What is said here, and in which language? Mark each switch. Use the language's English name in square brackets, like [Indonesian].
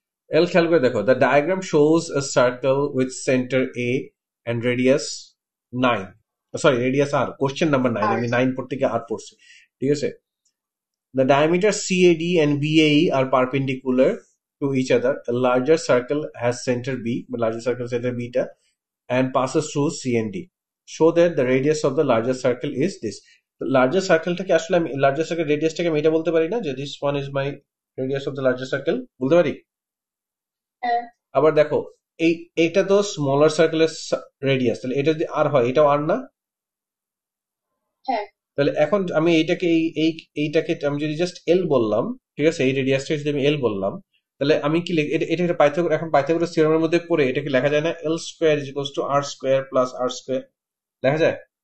[English] L [Bangla] খেয়াল করে দেখো, [English] the diagram shows a circle with centre A and radius 9, sorry radius R, question number 9, [Bangla] আমি 9 পড়তে গিয়ে আর পড়ছি, ঠিক আছে। [English] The diameters CAD and BAE are perpendicular to each other. A larger circle has center B, the larger circle center beta, and passes through C and D. Show that the radius of the larger circle is this. The larger circle [Bangla] টাকে আসলে আমি [English] larger circle radius [Bangla] টাকে আমি এটা বলতে পারি না যে [English] this one is my radius of the larger circle, [Bangla] বলতে পারি? আবার দেখো, এইটা তো স্মলার সার্কেলের রেডিয়াস, তাহলে এটা যদি আর হয়, এটাও আর না? তাহলে এখন আমি এইটাকে আমি যদি জাস্ট এল বললাম, ঠিক আছে, এই রেডিয়াসটা যদি আমি এল বললাম, তাহলে আমি কি এটা এখন পাইথাগোরাস থিওরেমের মধ্যে পড়ে এটা কি লেখা যায় না, [English] L square is equals to R square [Bangla] plus আর square, লেখা যায়?